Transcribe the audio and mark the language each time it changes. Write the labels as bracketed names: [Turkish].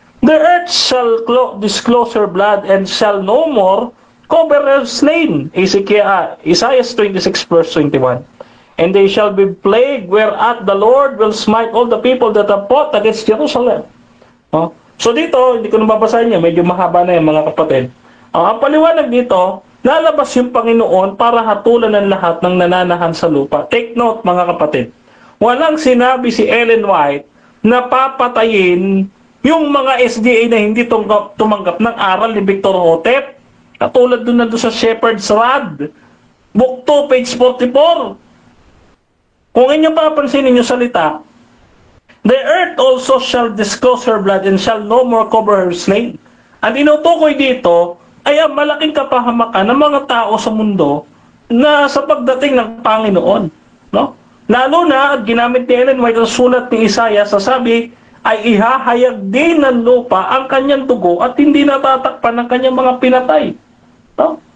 [English] The earth shall disclose her blood and shall no more cover her slain. Isaiah 26 verse 21. And they shall be plagued, whereat the Lord will smite all the people that have fought against Jerusalem. [Filipino] So dito, hindi ko nababasahin niya, medyo mahaba na yung mga kapatid. Ang paliwanag dito, lalabas yung Panginoon para hatulan ng lahat ng nananahan sa lupa. Take note, mga kapatid. Walang sinabi si Ellen White na papatayin yung mga SDA na hindi tumanggap ng aral ni Victor Hotep. Katulad doon sa Shepherd's Rod, Book 2, page 44. Kung inyo papansinin yung salita, [English] the earth also shall disclose her blood and shall no more cover her slain. [Filipino] Ang inutukoy dito ay ang malaking kapahamakan ng mga tao sa mundo na sa pagdating ng Panginoon, no? Lalo na, at ginamit ni Ellen White ang sulat ni Isaiah, sasabi, ay ihahayag din ng lupa ang kanyang dugo at hindi natatakpan ng kanyang mga pinatay. No?